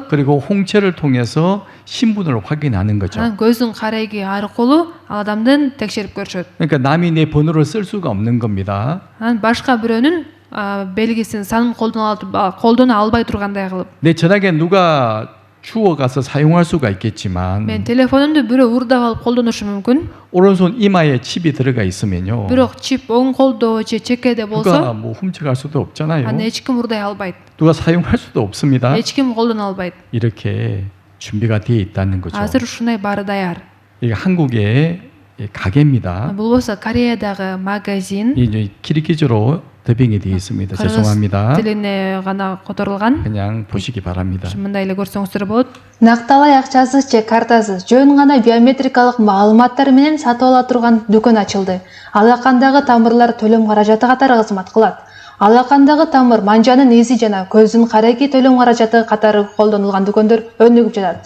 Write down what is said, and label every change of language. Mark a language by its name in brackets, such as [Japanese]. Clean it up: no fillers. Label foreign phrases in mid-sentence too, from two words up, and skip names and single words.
[Korean] 그리고 홍채를 통해서 신분을 확인하는 거죠. [Kyrgyz] анан көздүн кареги аркылуу ал адамдын текшерип көрүшөт. [Korean] 그러니까 남이 내 번호를 쓸 수가 없는 겁니다. [Kyrgyz] Анан башка бирөөнүн белгисин санын колдоно албай тургандай кылып. [Korean] 내 전화기에 누가 주워 가서 사용할 수가 있겠지만 [Kyrgyz] Мен телефонумду бирөө урдап алып колдонушу мүмкүн. [Korean] 오른손 이마에 칩이 들어가 있으면요. [Kyrgyz] Бирок чип оң колдо же чекеде [Korean] 누가 [Kyrgyz] болсо, [Korean] 뭐 훔쳐갈 수도 없잖아요. [Kyrgyz] аны эч ким урдай албайт. [Korean] 누가 사용할 수도 없습니다. [Kyrgyz] Эч ким колдоно албайт. [Korean] 이렇게 준비가 되어 있다는 거죠. [Kyrgyz] азыр ушундай баары даяр. [Korean] 이게 한국의 가게입니다. [Kyrgyz] Бул болсо Кореядагы магазин. [Korean] 이제 키리키즈로 더빙이 되어 있습니다. [Kyrgyz] Кыргыз [Korean] 죄송합니다. [Kyrgyz] тилине гана которулган. [Korean] 그냥 보시기 바랍니다. [Kyrgyz] Мындай эле көрсөңүздөр болот. Накталай акчасыз же картасыз жөн гана биометрикалык маалыматтар менен сатып ала турган дүкөн ачылды. Алакандагы тамырлар төлөм каражаты катары кызмат кылат. Алакандагы тамыр, манжанын изи жана көздүн карайки төлөм каражаты катары колдонулган дүкөндөр өнүгүп жатат.